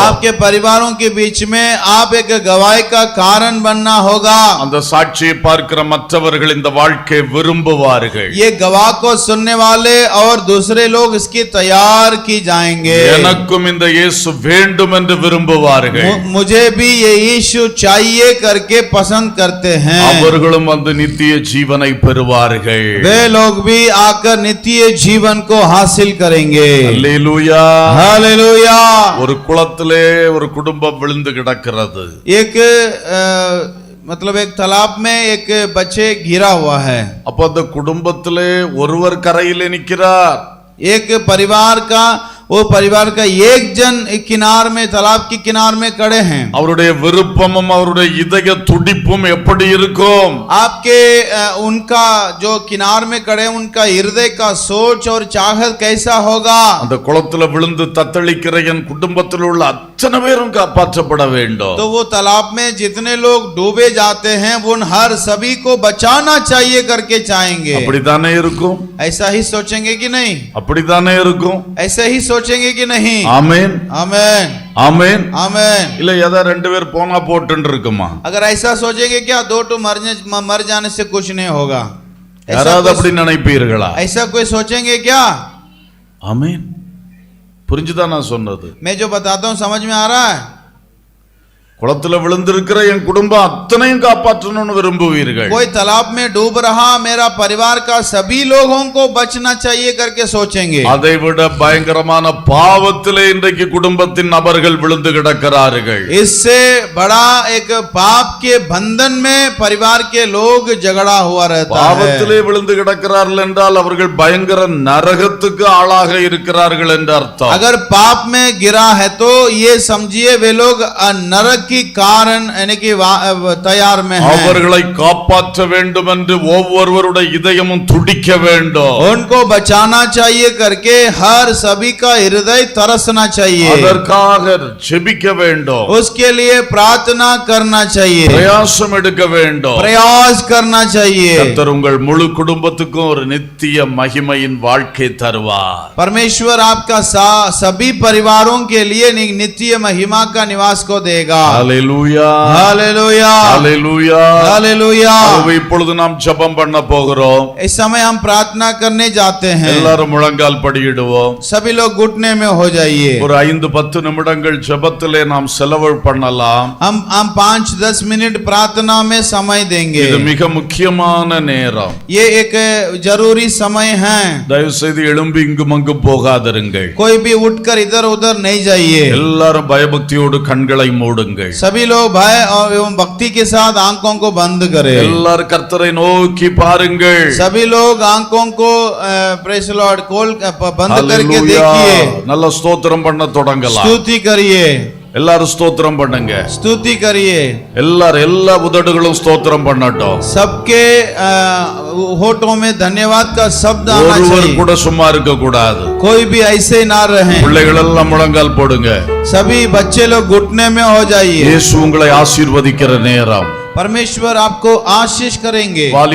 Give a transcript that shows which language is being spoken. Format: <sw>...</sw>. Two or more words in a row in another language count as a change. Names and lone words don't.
<hi>आपके परिवारों के बीच में आप एक गवाही का कारण बनना होगा।</hi> <ta>அந்த சாட்சியை பார்க்கிற மற்றவர்கள் இந்த வாழ்க்கையை விரும்புவார்கள்.</ta> <hi>ये गवाह को सुनने वाले और दूसरे लोग इसकी तैयार की जाएंगे।</hi> <ta>எனக்கும் இந்த இயேசு வேண்டும் என்று விரும்புவார்கள்.</ta> <hi>मुझे भी ये यीशु चाहिए करके पसंद करते हैं।</hi> <ta>அவர்களும் வந்து நித்திய ஜீவனை பெறுவார்கள்.</ta> <hi>वे लोग भी आकर नित्य जीवन को हासिल करेंगे।</hi> <ta>அல்லேலூயா.</ta> <hi>हालेलुया।</hi> <ta>ஒரு குளத்திலே ஒரு குடும்பம் விழுந்து கிடக்கிறது.</ta> <hi>एक मतलब एक तालाब में एक बच्चे गिरा हुआ है।</hi> <ta>அப்ப அந்த குடும்பத்திலே ஒருவர் கரையிலே நிற்கிறார்.</ta> <hi>एक परिवार का वो परिवार का एक जन एक किनार में तालाब के किनार में खड़े हैं।</hi> <ta>அவருடைய விருப்பமும் அவருடைய இதய துடிப்பும் எப்படி இருக்கும்?</ta> <hi>आपके उनका जो किनार में खड़े उनका हृदय का सोच और चाहत कैसा होगा?</hi> <ta>அந்த குளத்துல விழுந்து தத்தளிக்கிற என் குடும்பத்தில் உள்ள அத்தனை பேரும் காப்பாற்றப்பட வேண்டும்.</ta> <hi>तो वो तालाब में जितने लोग डूबे जाते हैं उन हर सभी को बचाना चाहिए करके चाहेंगे।</hi> <ta>அப்படித்தானே இருக்கும்?</ta> <hi>ऐसा ही सोचेंगे कि नहीं?</hi> <ta>அப்படித்தானே இருக்கும்?</ta> <hi>ऐसे ही सोचेंगे कि नहीं?</hi> <ta>ஆமென்.</ta> <hi>आमेन</hi> <ta>ஆமென்.</ta> <hi>आमेन।</hi> <ta>இல்ல ஏதா ரெண்டு பேர் போனா போட்டுன்னு இருக்குமா?</ta> <hi>अगर ऐसा सोचेंगे क्या दो टू मर जाने से कुछ नहीं होगा?</hi> <ta>யாராவது அப்படி நினைப்பீர்களா?</ta> <hi>ऐसा कोई सोचेंगे क्या?</hi> <ta>ஆமென். புரிஞ்சுதான் நான் சொன்னது?</ta> <hi>मैं जो बताता हूँ समझ में आ रहा है?</hi> <ta>குளத்துல விழுந்திருக்கிற என் குடும்பம் அத்தனையும் காப்பாற்றணும்னு விரும்புவீர்கள்.</ta> <hi>कोई तालाब में डूब रहा मेरा परिवार का सभी लोगों को बचना चाहिए करके सोचेंगे।</hi> <ta>அதை விட பயங்கரமான பாவத்திலே இன்றைக்கு குடும்பத்தின் நபர்கள் விழுந்து கிடக்கிறார்கள்.</ta> <hi>इससे बड़ा एक पाप के बंधन में परिवार के लोग झगड़ा हुआ रहता है।</hi> <ta>பாவத்திலே விழுந்து கிடக்கிறார்கள் என்றால் அவர்கள் பயங்கர நரகத்துக்கு ஆளாக இருக்கிறார்கள் என்று அர்த்தம்.</ta> <hi>अगर पाप में गिरा है तो ये समझिए वे लोग नरक की कारण यानी कि तैयार में हैं।</hi> <ta>அவர்களை காப்பாற்ற வேண்டும் என்று ஒவ்வொருவருடைய இதயமும் துடிக்க வேண்டும்.</ta> <hi>उनको बचाना चाहिए करके हर सभी का हृदय तरसना चाहिए।</hi> <ta>அதற்காக ஜெபிக்க வேண்டும்.</ta> <hi>उसके लिए प्रार्थना करना चाहिए।</hi> <ta>பிரயாசம் எடுக்க வேண்டும்.</ta> <hi>प्रयास करना चाहिए।</hi> <ta>கர்த்தர் உங்கள் முழு குடும்பத்துக்கும் ஒரு நித்திய மகிமையின் வாழ்க்கை தருவார்.</ta> <hi>परमेश्वर आपका सभी परिवारों के लिए नित्य महिमा का निवास को देगा।</hi> <ta>ஹல்லேலூயா.</ta> <hi>हालेलुया</hi> <ta>ஹல்லேலூயா.</ta> <hi>हालेलुया।</hi> <ta>இப்பொழுது நாம் ஜெபம் பண்ண போகிறோம்.</ta> <hi>इस समय हम प्रार्थना करने जाते हैं।</hi> <ta>எல்லாரும் முழங்கால் படியிடுவோம்.</ta> <hi>सभी लोग घुटने में हो जाइए।</hi> <ta>ஒரு 5-10 நிமிடங்கள் ஜெபத்திலே நாம் செலவு பண்ணலாம்.</ta> <hi>हम 5-10 मिनट प्रार्थना में समय देंगे।</hi> <ta>இது மிக முக்கியமான நேரம்.</ta> <hi>ये एक जरूरी समय है।</hi> <ta>தயவு செய்து எழும்பி இங்கும் அங்கும் போகாதிருங்கள்.</ta> <hi>कोई भी उठकर इधर उधर नहीं जाइए।</hi> <ta>எல்லாரும் பயபக்தியோடு கண்களை மூடுங்கள்.</ta> <hi>सभी लोग भय और एवं भक्ति के साथ आंखों को बंद करें।</hi> <ta>எல்லாரும் கர்த்தரை நோக்கி பாருங்கள்.</ta> <hi>सभी लोग आंखों को</hi> <en>praise Lord</en> <hi>खोल बंद करके देखिए।</hi> <ta>நல்ல ஸ்தோத்திரம் பண்ண தொடங்கலாம்.</ta> <hi>स्तुति करिए।</hi> <ta>எல்லாரும் ஸ்தோத்திரம் பண்ணுங்க.</ta> <hi>स्तुति करिए।</hi> <ta>எல்லா உதடுகளும் ஸ்தோத்திரம் பண்ணட்டும்.</ta> <hi>सबके होठों में धन्यवाद का शब्द आना</hi> <ta>ஒருவர்</ta> <hi>चाहिए।</hi> <ta>கூட சும்மா இருக்க கூடாது.</ta> <hi>कोई भी ऐसे ना रहे।</hi> <ta>பிள்ளைகள் எல்லாம் முழங்கால் போடுங்க.</ta> <hi>सभी बच्चे लोग घुटने में हो जाइए।</hi> <ta>இயேசு உங்களை ஆசீர்வதிக்கிற நேரம்.</ta> <hi>परमेश्वर आपको आशीष करेंगे।</hi>